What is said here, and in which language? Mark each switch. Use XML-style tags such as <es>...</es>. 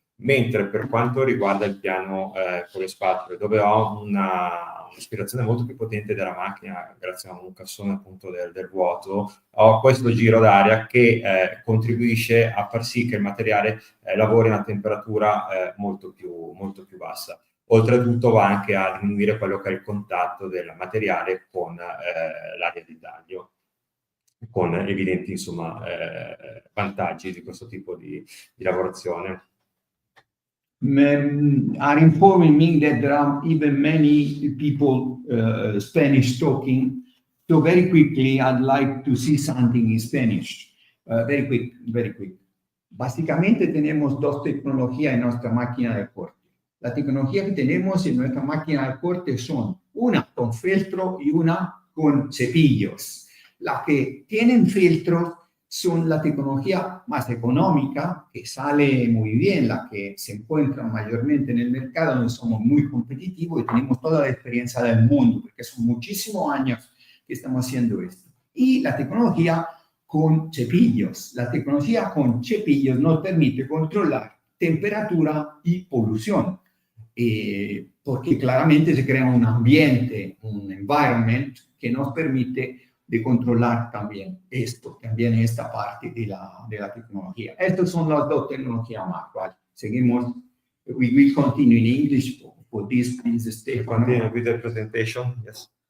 <it>Mentre per quanto riguarda il piano con le spatole, dove ho un'ispirazione molto più potente della macchina, grazie a un cassone appunto del vuoto, ho questo giro d'aria che contribuisce a far sì che il materiale lavori a una temperatura molto più bassa. Oltretutto va anche a diminuire quello che è il contatto del materiale con l'area di taglio. con evidenti insomma vantaggi di questo tipo di lavorazione.</it> <en>Are informing me that there are even many people Spanish talking. So very quickly, I'd like to see something in Spanish. Very quick.</en> <es>Básicamente tenemos dos tecnologías en nuestra máquina de corte. La tecnología que tenemos en nuestra máquina de corte son una con filtro y una con cepillos. Las que tienen filtro son la tecnología más económica, que sale muy bien, la que se encuentra mayormente en el mercado, donde somos muy competitivos y tenemos toda la experiencia del mundo, porque son muchísimos años que estamos haciendo esto. Y la tecnología con cepillos. La tecnología con cepillos nos permite controlar temperatura y polución, porque claramente se crea un ambiente, un environment que nos permite de controlar también esto, también esta parte de la tecnología. Estas son las dos tecnologías más. ¿Vale? Seguimos.</es> <en>We will continue in English for this, please, Stefano. Continue with the presentation, yes.</en>